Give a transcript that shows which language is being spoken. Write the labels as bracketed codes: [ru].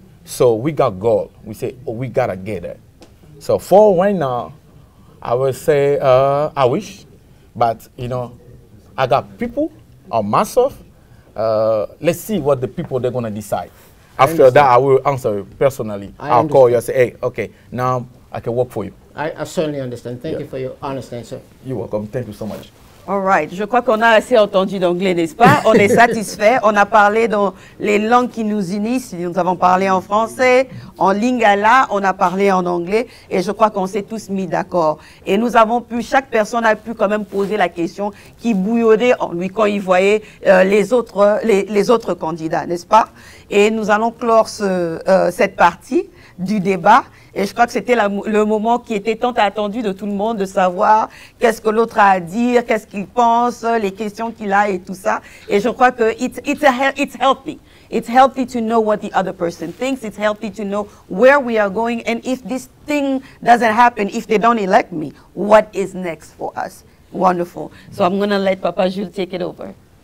[en] So we got goal. We say, oh, we gotta get it. So for right now, I would say I wish, but you know, I got people on myself. Let's see what the people they're gonna decide. After that, I will answer personally. I'll call you and say, hey, okay, now I can work for you. I certainly understand. Thank you for your honest answer. You're welcome. Thank you so much. All right. [fr] Je crois qu'on a assez entendu d'anglais, n'est-ce pas? On est satisfait. On a parlé dans les langues qui nous unissent. Nous avons parlé en français, en lingala, on a parlé en anglais. Et je crois qu'on s'est tous mis d'accord. Et nous avons pu, chaque personne a pu quand même poser la question qui bouillonnait en lui quand il voyait les autres candidats, n'est-ce pas? Et nous allons clore cette partie du débat. Et je crois que c'était le moment qui était tant attendu de tout le monde, de savoir qu'est-ce que l'autre a à dire, qu'est-ce qu'il pense, les questions qu'il a et tout ça. Et je crois que [en] it's healthy. It's healthy to know what the other person thinks. It's healthy to know where we are going. And if this thing doesn't happen, if they don't elect me, what is next for us? Wonderful. So I'm going to let Papa Jules take it over.